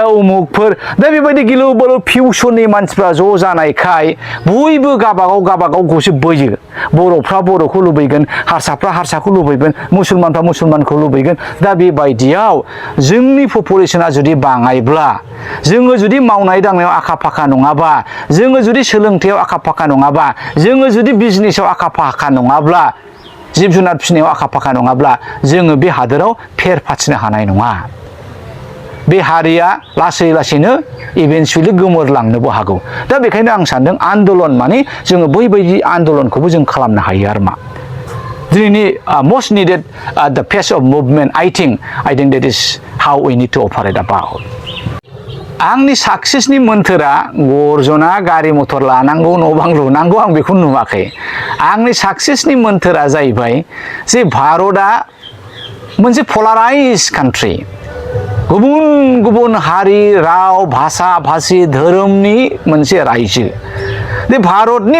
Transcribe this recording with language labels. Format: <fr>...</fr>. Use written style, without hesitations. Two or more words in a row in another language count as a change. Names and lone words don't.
<brx>उमुकफोर दा बेबायदि गिलु बालु फिउसननि मानसिफ्रा ज' जानायखाय बयबो गाबागावखौसो बोयो बर'फ्रा बर'खौ लुबैगोन हारसाफ्रा हारसाखौ लुबैगोन मुसलमानफ्रा मुसलमानखौ लुबैगोन दा बेबायदियाव जोंनि पपुलेसना जुदि बाङायब्ला जोङो जुदि मावनाय दांनायाव आखा फाखा नङाबा जोङो जुदि सोलोंथायाव आखा फाखा नङाबा जोङो जुदि बिजनेसाव आखा फाखा नङाब्ला जिब जुनार फिसिनायाव आखा फाखा नङाब्ला जोङो बे हादोराव फेर फाथिनो हानाय नङा बे हारिया लासै लासैनो इभेन्चुवेलि गोमोरलांनोबो हागौ दा बेखायनो आं सानदों आन्दलन माने जोङो बैबायदि आन्दलनखौबो जों खालामनो हायो आरो मा दिनैनि</brx> <en>most needed the pace of movement I think that is how we need to operate about</en> <brx>आंनि साक्सेसनि मोन्थोरा गर्जना गारि मथर लानांगौ न' बां लुनांगौ आं बेखौ नुवाखै आंनि साक्सेसनि मोन्थोरा जाहैबाय जे भारतआ मोनसे</brx> <en>polarize country</en> <brx>गुबुन गुबुन हारि राव भाषा भाषी धोरोमनि मोनसे रायजो बे भारतनि</brx>